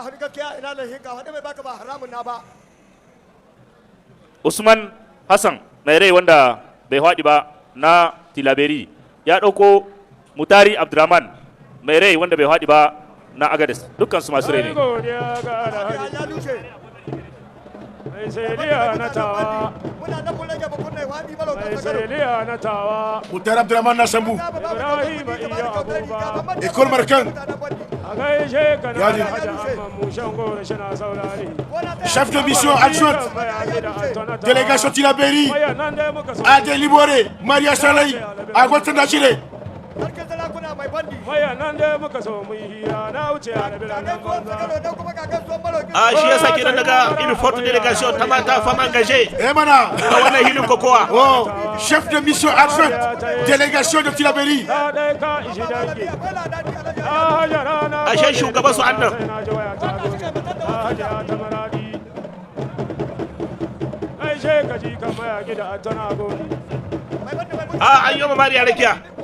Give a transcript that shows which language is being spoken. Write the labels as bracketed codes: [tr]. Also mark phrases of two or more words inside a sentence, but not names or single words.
[ha] Usman Hassan mai rai wanda bai haɗi ba na Tilaberi ya ɗauko Mutari Abdurrahman mai rai wanda bai haɗi ba na Agades, dukkan su masu rai ne. Mutar Abdurrahman na Sambu. [fr] École Marcan. Chef de mission adjointe. Délégation Tilaberi. Adé Liboré. Maria Salai. [ha] Agwatan Dachile. Shi yasa kenan daga [fr] une forte délégation [ha] ta mata [fr] femme engagée. [ha] Mana. Da wannan hilin kokowa. [fr] Oh, chef de mission adjointe. Délégation de Tilaberi. [ha] Ashe shugaban su annan. An yi mamari a rakiya.